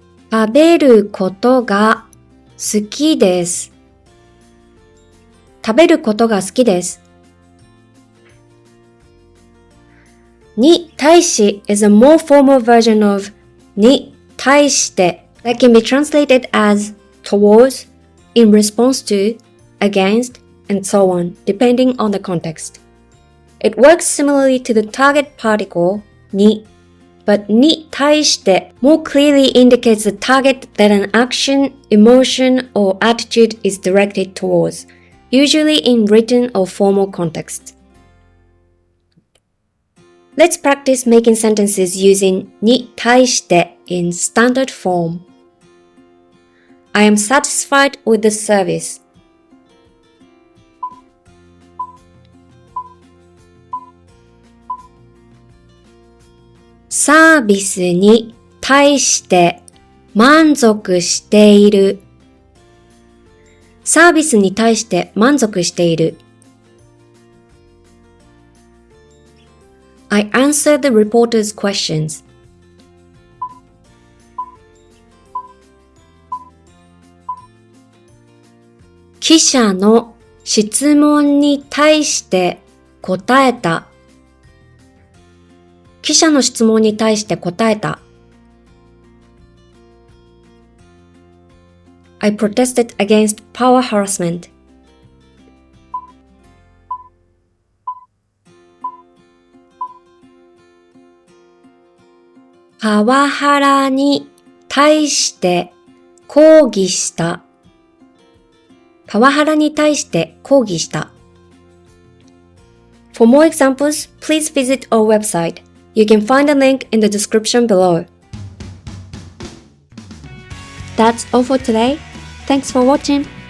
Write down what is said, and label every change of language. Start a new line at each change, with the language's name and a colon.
Japanese: 食べることが好きです。食べることが好きです。
English: に対し is a more formal version of に対して that can be translated as towards, in response to, against, and so on, depending on the context. It works similarly to the target particle に but に対して more clearly indicates the target that an action, emotion, or attitude is directed towards, usually in written or formal context. Let's practice making sentences using に対して in standard form. I am satisfied with the service.
Japanese: サービスに対して満足している。サービスに対して満足している。
English: I answered the reporter's questions.
Japanese: 記者の質問に対して答えた。記者の質問に対して答えた。
English: I protested against power harassment.
Japanese: パワハラに対して抗議した。パワハラに対して抗議した。
English: For more examples, please visit our website. You can find a link in the description below. That's all for today. Thanks for watching.